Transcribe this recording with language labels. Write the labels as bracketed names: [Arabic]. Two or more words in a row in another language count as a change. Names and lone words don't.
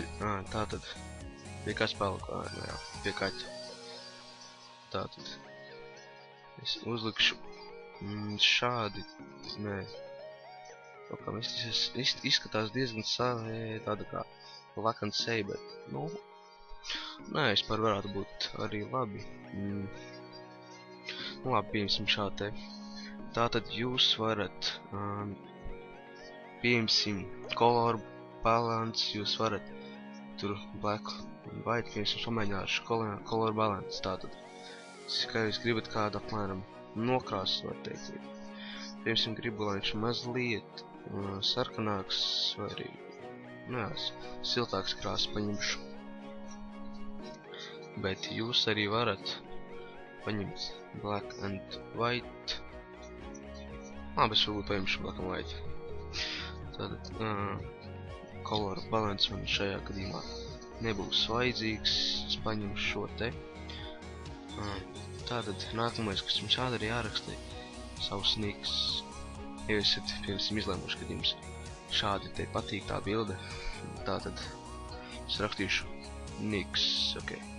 [Latvian] Tātad pie kas palika? Jā, pie kaķa. Tātad es uzlikšu šādi. Nē. Kaut kā izskatās diezgan tāda kā [English] lock and say, [Latvian] bet nu... Nē, vispār varētu būt arī labi. Nu labi, pieņemsim šā te. Tātad jūs varat, pieņemsim [English] color balance, [Latvian] jūs varat tur black un white, pieņemsim samēģināšu [English] color balance. [Latvian] Tātad, kā jūs gribat kādu apmēram nokrāsu, var teikt. Pieņemsim gribu, lai viņš mazliet sarkanāks vai arī, nu jā, siltāks krāsas paņemšu. Bet jūs arī varat paņemt [English] black and white. [Latvian] Labi, es varbūt paņemšu [English] black and white. [Latvian] Tātad, [English] color balance [Latvian] man šajā gadījumā nebūs vajadzīgs. Es paņemšu šo te. Tātad, nākamais, kas jums jādara, jāraksta savus niks. Ja jūs esat, piemēram, izlēmuši, kad jums šādi te patīk tā bilde, tātad es rakstīšu niks, ok.